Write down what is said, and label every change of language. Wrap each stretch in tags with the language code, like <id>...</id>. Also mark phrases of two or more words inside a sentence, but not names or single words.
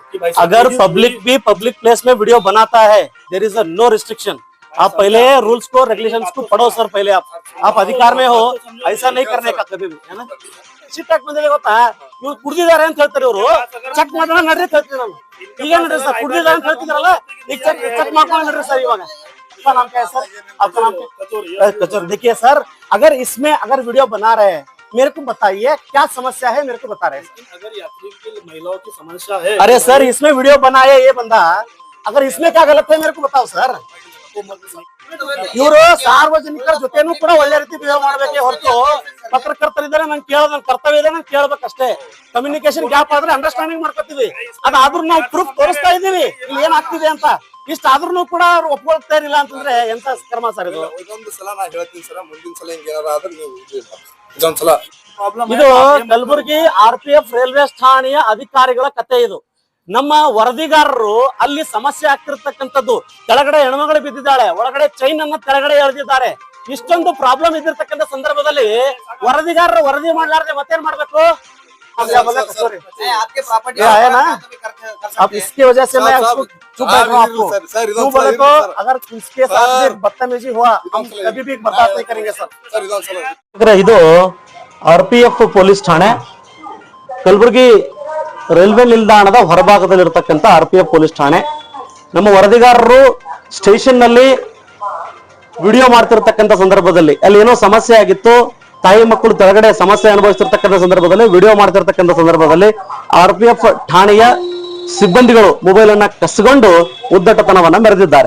<hi>अगर पब्लिक भी</hi> <en>public place</en> <hi>में वीडियो बनाता है,</hi> <en>there is a no restriction.</en> <hi>आप पहले रूल्स को रेगुलेशंस को पढ़ो सर। पहले आप अधिकार में हो, ऐसा नहीं करने का कभी भी, है ना।</hi> <kn>ಸಿಟ್ಟಾಗಿ ಬಂದಿದೆ ಗೊತ್ತಾ, ಇವ್ರು ಕುಡ್ದಿದ್ದಾರೆ ಅಂತ ಹೇಳ್ತಾರೆ, ಇವರು ಚೆಕ್ ಮಾಡೋಣ ನಡ್ರಿ ಅಂತ ಹೇಳ್ತೀವಿ ನಾವು। ಈಗ ನಡ್ರಿ ಸರ್, ಕುಡ್ದಿದ್ದಾರೆ ಅಂತ ಹೇಳ್ತಿದ್ರಲ್ಲ, ಈಗ ಚೆಕ್ ಮಾಡ್ಕೊಂಡು ನಡ್ರಿ ಸರ್।</kn> <hi>इवाग आपका नाम क्या है सर? आपका नाम कचौरी। देखिए सर, अगर इसमें अगर वीडियो बना रहे हैं, मेरे को बताइए क्या समस्या है, मेरे को बता रहे हैं। अगर यात्री की महिलाओं की समस्या है, अरे सर इसमें वीडियो बनाए ये बंदा, अगर इसमें क्या गलत है मेरे को बताओ सर।</hi> <kn>ಇವರು ಸಾರ್ವಜನಿಕರ ಜೊತೆನೂ ಕೂಡ ಒಳ್ಳೆ ರೀತಿ ಬಿಹೇವ್ ಮಾಡಬೇಕೆ ಹೊರತು ಪತ್ರಕರ್ತರಿದ್ದಾರೆ ನಂಗೆ ಕೇಳೋದು ನನ್ನ ಕರ್ತವ್ಯ ಇದೆ, ನಂಗೆ ಕೇಳಬೇಕಷ್ಟೇ।</kn> <en>communication gap</en> <kn>ಆದ್ರೆ ಅಂಡರ್ಸ್ಟ್ಯಾಂಡಿಂಗ್ ಮಾಡ್ಕೊತೀವಿ, ಅದಾದ್ರೂ ನಾವು ಪ್ರೂಫ್ ತೋರಿಸ್ತಾ ಇದೀವಿ ಇಲ್ಲಿ ಏನಾಗ್ತಿದೆ ಅಂತ। ಇಷ್ಟಾದ್ರೂ ಕೂಡ ಅವ್ರು ಒಪ್ಕೊಳ್ತಾ ಇರಲಿಲ್ಲ ಅಂತಂದ್ರೆ ಎಂತ ಕ್ರಮ ಸರ್ ಇದು? ಇದೊಂದು ಸಲ ನಾ ಹೇಳ್ತೀನಿ ಸರ್, ಮುಂದಿನ ಸಲ ಹಿಂಗೇನಾರ ಆದ್ರೆ ನೀವು ಇದೊಂದು ಸಲ ಇದು ಕಲಬುರಗಿ RPF ರೈಲ್ವೆ ಠಾಣೆಯ ಅಧಿಕಾರಿಗಳ ಕತೆ ಇದು। ನಮ್ಮ ವರದಿಗಾರರು ಅಲ್ಲಿ ಸಮಸ್ಯೆ ಆಗ್ತಿರ್ತಕ್ಕಂಥದ್ದು, ಕೆಳಗಡೆ ಹೆಣ್ಮಗಳು ಬಿದ್ದಿದ್ದಾಳೆ, ಒಳಗಡೆ ಚೈನ್ ಅನ್ನ ಕೆಳಗಡೆ ಎಳೆದಿದ್ದಾರೆ, ಇಷ್ಟೊಂದು ಪ್ರಾಬ್ಲಮ್ ಇದ್ದಿರ್ತಕ್ಕಂಥ ಸಂದರ್ಭದಲ್ಲಿ ವರದಿಗಾರರು ವರದಿ ಮಾಡ್ಲಾರ್ದೆ ಮತ್ತೇನ್ ಮಾಡ್ಬೇಕು?</kn> <hi>आप इसकी वजह से मैं चुप बैठ रहा हूँ आपको। क्यों बोले तो अगर इसके साथ बदतमीजी हुआ हम कभी भी बर्दाश्त नहीं करेंगे सर।</hi> <kn>ಇದು RPF ಪೊಲೀಸ್ ಠಾಣೆ ಕಲಬುರಗಿ ರೈಲ್ವೆ ನಿಲ್ದಾಣದ ಹೊರಭಾಗದಲ್ಲಿರತಕ್ಕಂತ RPF ಪೊಲೀಸ್ ಠಾಣೆ। ನಮ್ಮ ವರದಿಗಾರರು ಸ್ಟೇಷನ್ ನಲ್ಲಿ ವಿಡಿಯೋ ಮಾಡ್ತಿರ್ತಕ್ಕಂಥ ಸಂದರ್ಭದಲ್ಲಿ ಅಲ್ಲಿ ಏನೋ ಸಮಸ್ಯೆ ಆಗಿತ್ತು, ತಾಯಿ ಮಕ್ಕಳು ಕೆಳಗಡೆ ಸಮಸ್ಯೆ ಅನುಭವಿಸ್ತಿರ್ತಕ್ಕಂಥ ಸಂದರ್ಭದಲ್ಲಿ ವಿಡಿಯೋ ಮಾಡ್ತಿರ್ತಕ್ಕಂಥ ಸಂದರ್ಭದಲ್ಲಿ RPF ಠಾಣೆಯ ಸಿಬ್ಬಂದಿಗಳು ಮೊಬೈಲ್ ಅನ್ನ ಕಸ್ಕೊಂಡು ಉದ್ದಟತನವನ್ನ ಮೆರೆದಿದ್ದಾರೆ।</kn>